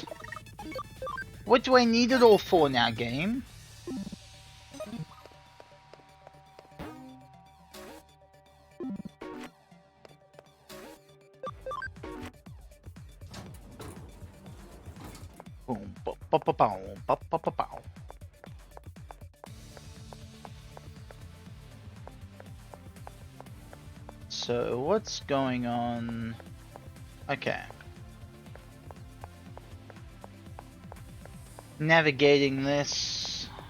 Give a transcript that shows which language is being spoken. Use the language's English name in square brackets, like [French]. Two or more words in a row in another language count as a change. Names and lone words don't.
[English] What do I need it all for now, game? Boom, ba ba ba bow, ba ba ba bow. So what's going on? Okay. Navigating this.